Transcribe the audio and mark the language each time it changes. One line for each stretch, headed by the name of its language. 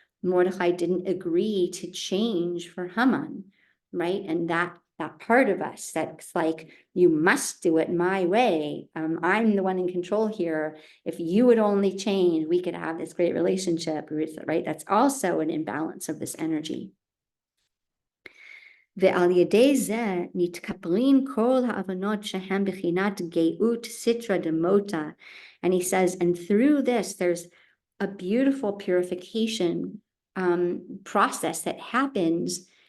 English: Mordechai didn't agree to change for Haman, right? And that part of us that's like, you must do it my way. I'm the one in control here. If you would only change, we could have this great relationship, right? That's also an imbalance of this energy.
Hebrew: ועל ידי זה נתקפלים כל ההבנות שהן בחינת גאות סיטרא דמותא.
English: And he says, and through this, there's a beautiful purification process that happens.